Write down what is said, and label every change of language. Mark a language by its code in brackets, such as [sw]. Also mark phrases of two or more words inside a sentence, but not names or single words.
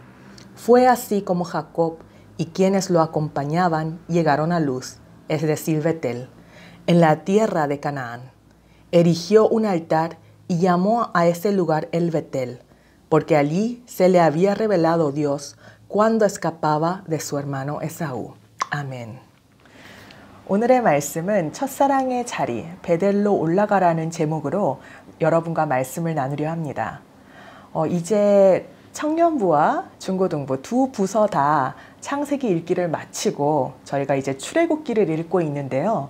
[es] Fue así como Jacob y quienes lo acompañaban llegaron a Luz, es decir, Betel, en la tierra de Canaán. Erigió un altar y llamó a ese lugar el Betel, porque allí se le había revelado Dios cuando escapaba de su hermano Esaú. [ko] 아멘. 오늘의 말씀은 첫사랑의 자리, 베델로 올라가라는 제목으로 여러분과 말씀을 나누려 합니다. 이제 청년부와 중고등부 두 부서 다 창세기 읽기를 마치고 저희가 이제 출애굽기를 읽고 있는데요.